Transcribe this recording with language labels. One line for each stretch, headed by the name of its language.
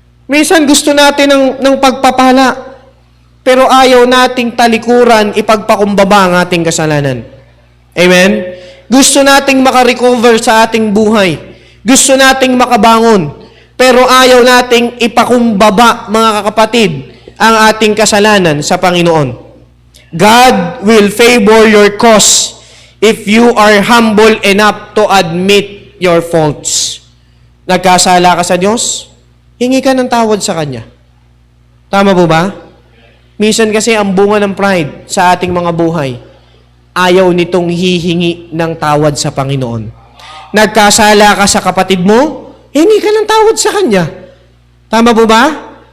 Filipino: Minsan gusto natin ng pagpapala, pero ayaw nating talikuran, ipagpakumbaba ang ating kasalanan. Amen? Gusto nating makarecover sa ating buhay. Gusto nating makabangon. Pero ayaw nating ipakumbaba, mga kapatid, ang ating kasalanan sa Panginoon.
English: God will favor your cause if you are humble enough to admit your faults.
Filipino: Nagkasala ka sa Diyos, hingi ka ng tawad sa Kanya. Tama po ba? Minsan kasi ang bunga ng pride sa ating mga buhay, ayaw nitong hihingi ng tawad sa Panginoon. Nagkasala ka sa kapatid mo, hingi ka ng tawad sa Kanya. Tama po ba?